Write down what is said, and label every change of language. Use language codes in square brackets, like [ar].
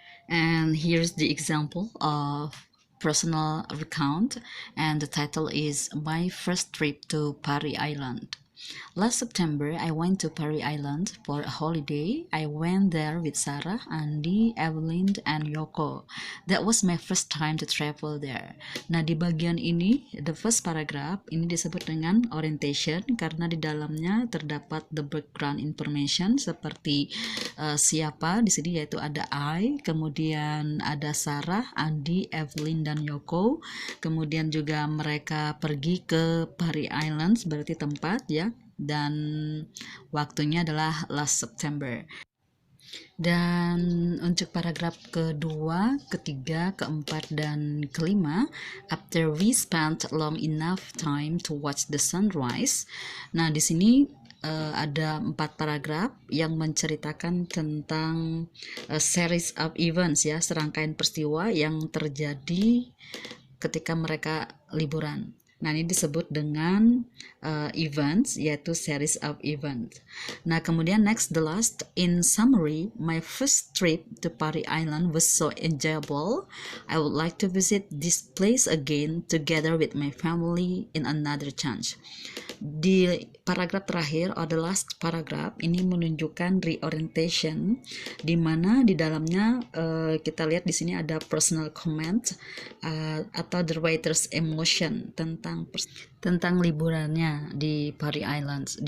[en] And here's the example of personal recount, and the title is My First Trip to Parry Island. Last September, I went to Parry Island for a holiday. I went there with Sarah, Andi, Evelyn, and Yoko. That was my first time to travel there. [id] Nah, di bagian ini, [en] the first paragraph, [id] ini disebut dengan orientation karena di dalamnya terdapat [en] the background information [id] seperti siapa di sini, yaitu ada I, kemudian ada Sarah, Andi, Evelyn, dan Yoko. Kemudian juga mereka pergi ke Parry Islands, berarti tempat ya, dan waktunya adalah [en] last September. [id] Dan untuk paragraf kedua, ketiga, keempat, dan kelima, [en] after we spent long enough time to watch the sunrise. [id] Nah, di sini ada 4 paragraf yang menceritakan tentang [en] series of events [id] ya, serangkaian peristiwa yang terjadi ketika mereka liburan. Nah, ini disebut dengan events, yaitu [en] series of events. [id] Nah, kemudian [en] next, the last. In summary, my first trip to Pari Island was so enjoyable. I would like to visit this place again together with my family in another chance. [id] Di paragraf terakhir, [en] or the last paragraph, [id] ini menunjukkan reorientation, di mana di dalamnya kita lihat di sini ada personal comment atau [en] the writer's emotion [id] tentang liburannya di Pari Islands.